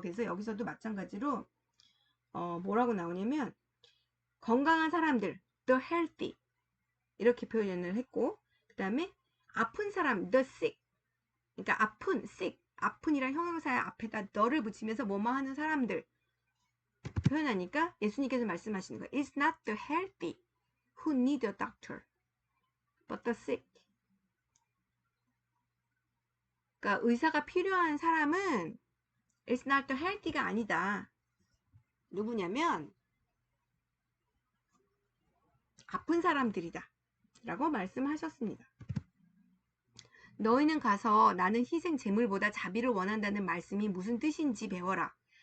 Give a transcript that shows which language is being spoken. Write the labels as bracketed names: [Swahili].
[Korean] 그래서 여기서도 마찬가지로 뭐라고 나오냐면 건강한 사람들, the healthy 이렇게 표현을 했고 그 다음에 아픈 사람, the sick. 그러니까 아픈, sick. 아픈이란 형용사의 앞에다 너를 붙이면서 뭐뭐 하는 사람들 표현하니까 예수님께서 말씀하시는 거예요. [English] It's not the healthy who need a doctor, but the sick. [Korean] 그러니까 의사가 필요한 사람은 [English] It's not the healthy [Korean] 가 아니다. 누구냐면 아픈 사람들이다. 라고 말씀하셨습니다. 너희는 가서 나는 희생 제물보다 자비를 원한다는 말씀이 무슨 뜻인지 배워라.